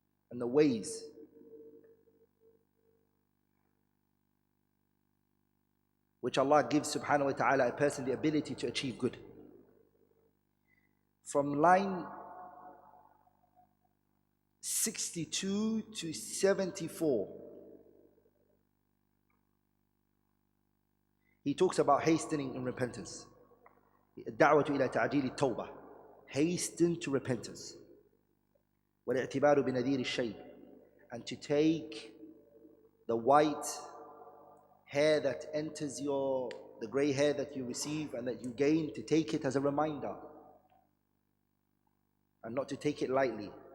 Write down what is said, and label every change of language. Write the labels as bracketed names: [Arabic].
[English] and the ways which Allah gives subhanahu wa ta'ala a person the ability to achieve good. From line 62 to 74, he talks about hastening in repentance. [Arabic] الدعوة إلى تعجيل التوبة. [English] Hasten to repentance. [Arabic] والاعتبار بنذير الشيب. [English] And to take the white hair that enters the grey hair that you receive and that you gain, to take it as a reminder. And not to take it lightly.